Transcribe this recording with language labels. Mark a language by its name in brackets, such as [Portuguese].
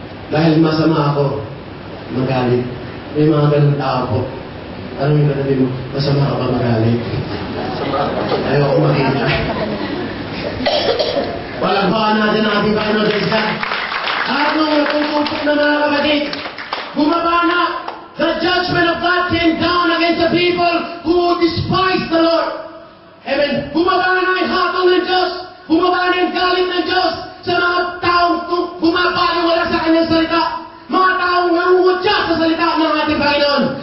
[Filipino] Dahil masama ako magalit. May mga ganun tao po. Ano yung ganabi mo? Masama ka pa magalit. Ayaw ko makita. Palagpakan natin ang ating Panginoon Diyos. At nung natutupok na mga kapatid, bumaba na. [English] The judgment of God came down against the people who despise the Lord. [Filipino] Amen. Bumaba na yung hatol ng Diyos. Bumaba na yung galit ng Diyos sa mga taong bumabaliwala sa kanyang salita. Mga taong nangungutya sa salita ng ating Panginoon.